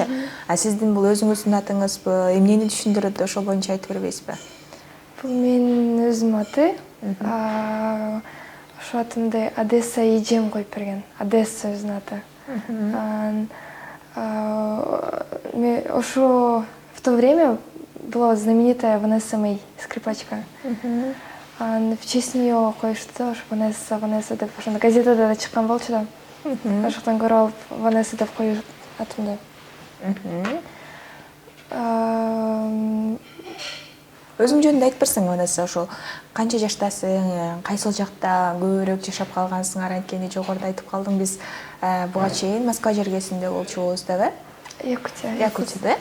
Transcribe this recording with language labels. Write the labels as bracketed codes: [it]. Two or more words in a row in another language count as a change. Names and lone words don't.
[ky] Сиздин бул өзүңүздүн атыңызбы, эмнени түшүндүрөт, ошол боюнча айтып бербейсизби? Бул менин өзүмдүн аты. Ошол атымды Одесса эжем коюп берген. Одесса өзүнүн аты. [ru] Ошо в то время была знаменитая Ванесса Мэй, скрипачка. В честь нее [ky] коюшту, ошо Ванесса деп, ошондо газетада да чыккан болчу да. Ошоктон көрүп алып Ванесса деп коюп атымды. Өзүң жөнүндө айтып берсең, Ванесса, ошол канча жаштасың, кайсыл жакта көбүрөөк жашап калгансыңар, анткени жогоруда айтып калдың, биз буга чейин Москва жергесинде болчубуз деп, Якутияда.